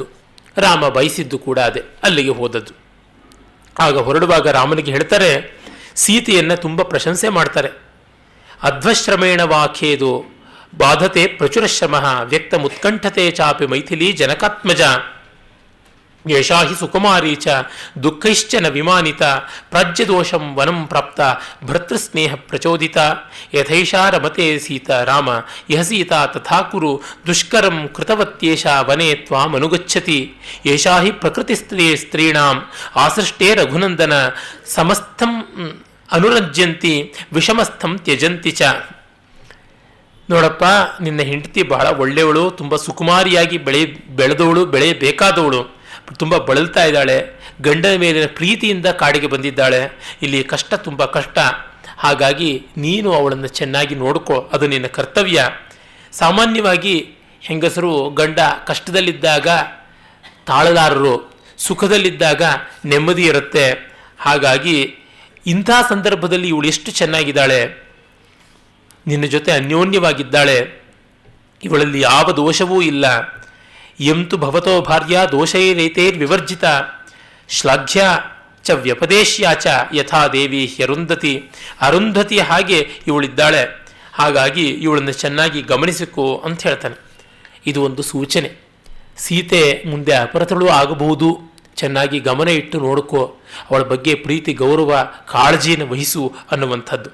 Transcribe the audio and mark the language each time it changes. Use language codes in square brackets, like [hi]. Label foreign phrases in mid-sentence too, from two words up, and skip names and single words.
[kn] ರಾಮ ಬಯಸಿದ್ದು ಕೂಡ ಅದೇ, ಅಲ್ಲಿಗೆ ಹೋದದ್ದು. ಆಗ ಹೊರಡುವಾಗ ರಾಮನಿಗೆ ಹೇಳ್ತಾರೆ, ಸೀತೆಯನ್ನು ತುಂಬ ಪ್ರಶಂಸೆ ಮಾಡ್ತಾರೆ. [sa] ಅಧ್ವಶ್ರಮೇಣ ವಾಖೇದು ಬಾಧತೆ ಪ್ರಚುರಶ್ರಮ ವ್ಯಕ್ತ ಮುತ್ಕಂಠತೆ ಚಾಪಿ ಮೈಥಿಲಿ ಜನಕಾತ್ಮಜ ಯಶಾ ಹಿ ಸುಕುಮಾರಿ ಚ ದುಃಖೈಶ್ಚ ನ ವಿಮಾನಿತ ಪ್ರಾಜ್ಯದೋಷಂ ವನಂ ಪ್ರಾಪ್ತ ಭರ್ತೃಸ್ನೇಹ ಪ್ರಚೋದಿತ ಯಥೈಷಾ ರಮತೆ ಸೀತಾ ರಾಮ ಯಹ ಸೀತಾ ತಥಾ ಕುರು ದುಷ್ಕರಂ ಕೃತವತ್ಯೇಷ ವನೆ ತ್ವಾಮನುಗಚ್ಚತಿ ಯಶಾ ಹಿ ಪ್ರಕೃತಿಸ್ತ್ರೀಣಾಂ ಆಸೃಷ್ಟೇ ರಘುನಂದನ ಸಮಸ್ಥಂ ಅನುರಜ್ಯಂತಿ ವಿಷಮಸ್ಥಂ ತ್ಯಜಂತಿ ಚ. [kn] ನೋಡಪ್ಪ, ನಿನ್ನ ಹೆಂಡತಿ ಬಹಳ ಒಳ್ಳೆಯವಳು, ತುಂಬ ಸುಕುಮಾರಿಯಾಗಿ ಬೆಳೆದವಳು, ಬೆಳೆಯಬೇಕಾದವಳು, ತುಂಬ ಬಳಲ್ತಾ ಇದ್ದಾಳೆ, ಗಂಡನ ಮೇಲಿನ ಪ್ರೀತಿಯಿಂದ ಕಾಡಿಗೆ ಬಂದಿದ್ದಾಳೆ, ಇಲ್ಲಿ ಕಷ್ಟ, ತುಂಬ ಕಷ್ಟ. ಹಾಗಾಗಿ ನೀನು ಅವಳನ್ನು ಚೆನ್ನಾಗಿ ನೋಡ್ಕೋ, ಅದು ನಿನ್ನ ಕರ್ತವ್ಯ. ಸಾಮಾನ್ಯವಾಗಿ ಹೆಂಗಸರು ಗಂಡ ಕಷ್ಟದಲ್ಲಿದ್ದಾಗ ತಾಳಲಾರರು, ಸುಖದಲ್ಲಿದ್ದಾಗ ನೆಮ್ಮದಿ ಇರುತ್ತೆ. ಹಾಗಾಗಿ ಇಂಥ ಸಂದರ್ಭದಲ್ಲಿ ಇವಳು ಎಷ್ಟು ಚೆನ್ನಾಗಿದ್ದಾಳೆ, ನಿನ್ನ ಜೊತೆ ಅನ್ಯೋನ್ಯವಾಗಿದ್ದಾಳೆ, ಇವಳಲ್ಲಿ ಯಾವ ದೋಷವೂ ಇಲ್ಲ. [sa] ಎಂತು ಭವತೋ ಭಾರ್ಯ ದೋಷೈರೈತೈರ್ ವಿವರ್ಜಿತ ಶ್ಲಾಘ್ಯ ಚ ವ್ಯಪದೇಶ್ಯ ಚ ಯಥಾ ದೇವಿ ಹ್ಯರುಂಧತಿ, [kn] ಅರುಂಧತಿ ಹಾಗೆ ಇವಳಿದ್ದಾಳೆ, ಹಾಗಾಗಿ ಇವಳನ್ನು ಚೆನ್ನಾಗಿ ಗಮನಿಸಿಕೋ ಅಂತ ಹೇಳ್ತಾನೆ. ಇದು ಒಂದು ಸೂಚನೆ. ಸೀತೆ ಮುಂದೆ ಅಪರತಳು ಆಗಬಹುದು, ಚೆನ್ನಾಗಿ ಗಮನ ಇಟ್ಟು ನೋಡ್ಕೋ, ಅವಳ ಬಗ್ಗೆ ಪ್ರೀತಿ ಗೌರವ ಕಾಳಜಿಯನ್ನು ವಹಿಸು ಅನ್ನುವಂಥದ್ದು.